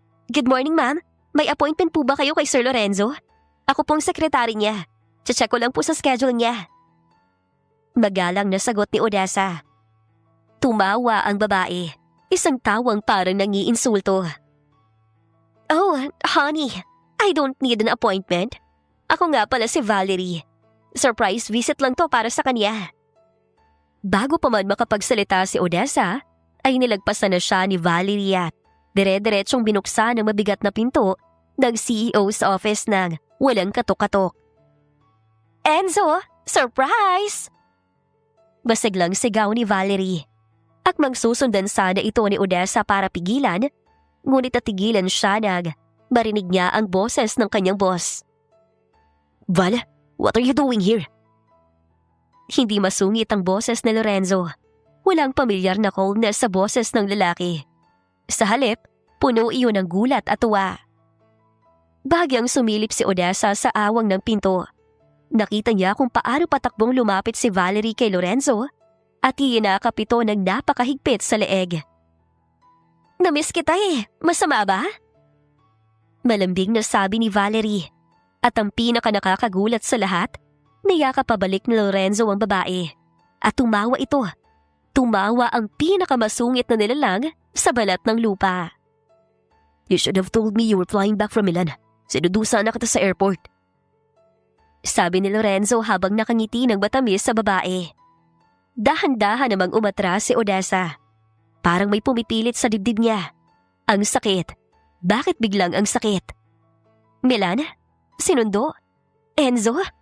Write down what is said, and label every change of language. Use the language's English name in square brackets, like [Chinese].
[English] Good morning, ma'am. [Filipino] May appointment po ba kayo kay Sir Lorenzo? Ako pong sekretary niya. Check ko lang po sa schedule niya. Magalang na sagot ni Odessa. Tumawa ang babae, isang tawang parang nangiinsulto. [English] Oh, honey, I don't need an appointment. [Filipino] Ako nga pala si Valerie. Surprise visit lang to para sa kanya. Bago pa man makapagsalita si Odessa, ay nilagpasan na siya ni Valerie at dire-diretsong binuksan ang mabigat na pinto ng CEO's office nang walang katok-katok. Enzo, surprise! Basig lang sigaw ni Valerie. Akmang susundan sana ito ni Odessa para pigilan, ngunit natigilan siya nang marinig niya ang boses ng kanyang boss. [English] Val, what are you doing here? [Filipino] Hindi masungit ang boses ni Lorenzo. Walang pamilyar na coldness sa boses ng lalaki. Sa halip, puno iyon ng gulat at tuwa. Bahagyang sumilip si Odessa sa awang ng pinto. Nakita niya kung paano patakbong lumapit si Valerie kay Lorenzo at iinakap ito ng napakahigpit sa leeg. Namiss kita eh. Masama ba? Malambing na sabi ni Valerie. At ang pinaka nakakagulat sa lahat, niyakap pabalik ni Lorenzo ang babae. At tumawa ito. Tumawa ang pinakamasungit na nilalang sa balat ng lupa. [English] You should have told me you were flying back from Milan. [Filipino] Sinudusa na kita sa airport. Sabi ni Lorenzo habang nakangiti ng matamis sa babae. Dahan-dahan namang umatras si Odessa. Parang may pumipilit sa dibdib niya. Ang sakit. Bakit biglang ang sakit? Milan? Sinundo? Enzo?